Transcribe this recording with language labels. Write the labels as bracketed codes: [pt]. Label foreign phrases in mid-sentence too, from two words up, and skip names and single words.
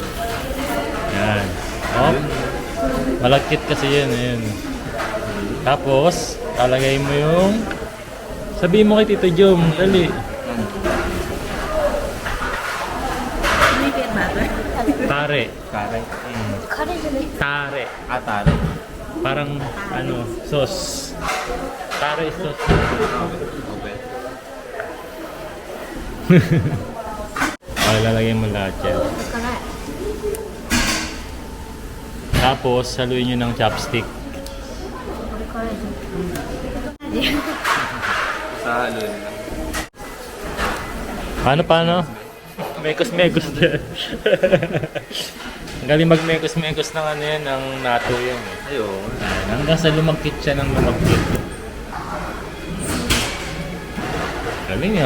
[tl] Ayan. Oh. Malagkit kasi yan, ayan. Tapos, talagay mo yung... Sabihin mo kay Tito Jom, dali. may peanut butter. Tare. Kare. [ja] Kare じゃない。 [tl] Tare. Tare. Parang, sauce. [en] Tare is sauce. [tl] Okay. Okay, lalagyan mo lahat yan. [ja] 辛い。 [tl] Tapos, haluin nyo ng chopstick. [ja] これ辛いじゃん。 [tl] Sa halo nila. Paano? Mekos-mekos din. Ang galing mag-mekos-mekos ng yan, ng nato yun. Ayun. Hanggang sa lumagkit siya ng lumagkit. Galing nyo.